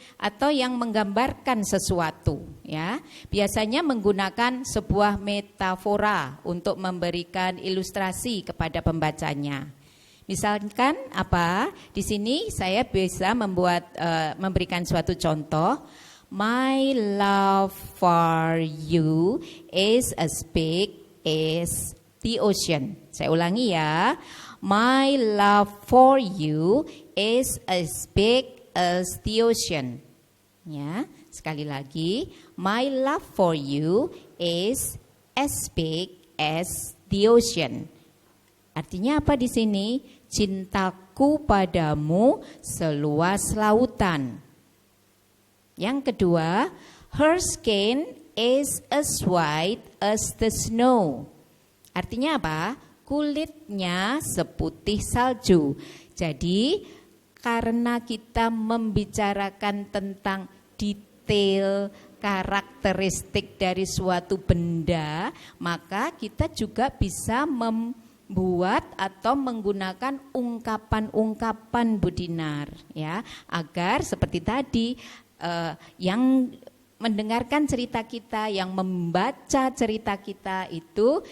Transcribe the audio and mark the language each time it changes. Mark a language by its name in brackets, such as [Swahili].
[Indonesian] atau yang menggambarkan sesuatu, ya. Biasanya menggunakan sebuah metafora untuk memberikan ilustrasi kepada pembacanya. Misalkan apa? Di sini saya bisa memberikan suatu contoh. [English] My love for you is as big as the ocean. [Indonesian] Saya ulangi ya. [English] My love for you is as big as the ocean. [Indonesian] Ya, sekali lagi, [English] my love for you is as big as the ocean. [Indonesian] Artinya apa di sini? Cintaku padamu seluas lautan. Yang kedua, [English] her skin is as white as the snow. [Indonesian] Artinya apa? Kulitnya seputih salju. Jadi karena kita membicarakan tentang detail karakteristik dari suatu benda, maka kita juga bisa membuat atau menggunakan ungkapan-ungkapan Bu Dinar, ya, agar seperti tadi yang mendengarkan cerita kita, yang membaca cerita kita itu